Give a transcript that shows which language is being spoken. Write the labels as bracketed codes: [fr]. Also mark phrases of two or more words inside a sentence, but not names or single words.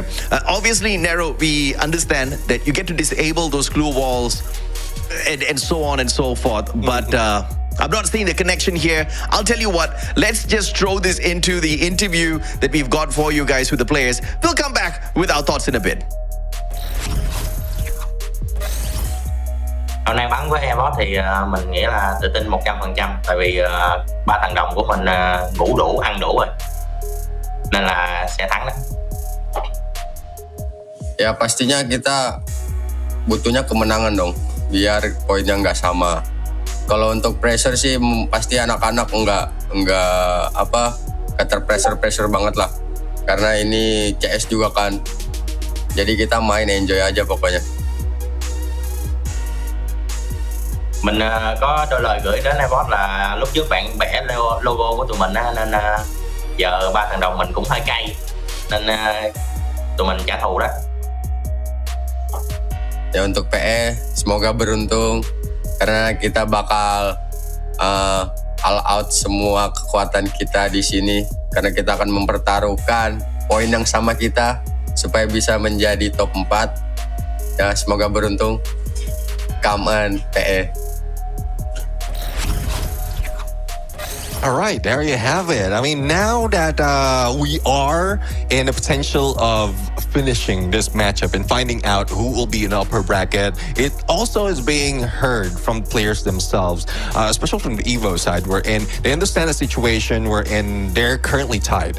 [en] Obviously, Nero, we understand that you get to disable those clue walls and so on and so forth. But I'm not seeing the connection here. I'll tell you what, let's just throw this into the interview that we've got for you guys with the players. We'll come back with our thoughts in a bit. [vi] Hôm nay bắn với EVOS thì mình nghĩ là tự tin 100%, tại vì ba thằng đồng của mình ngủ đủ, ăn đủ rồi, nên là sẽ thắng đó. [id] Ya pastinya kita butuhnya kemenangan dong, biar poinnya nggak sama. Kalau untuk pressure sih pasti anak-anak nggak terpressure banget lah, karena ini CS juga kan. Jadi kita main enjoy aja pokoknya. [vi] Mình có đôi lời gửi đến EVOS là lúc trước bạn vẽ logo của tụi mình á, nên giờ ba thằng đồng mình cũng hơi cay, nên tụi mình trả thù đó. [id] Ya untuk PE semoga beruntung karena kita bakal [en] all out [id] semua kekuatan kita di sini, karena kita akan mempertaruhkan poin yang sama kita supaya bisa menjadi top 4. Ya semoga beruntung. [en] Come on PE. All right, there you have it. I mean, now that we are in a potential of finishing this matchup and finding out who will be in the upper bracket, it also is being heard from players themselves, especially from the EVOS side, wherein they understand the situation wherein they're currently tied.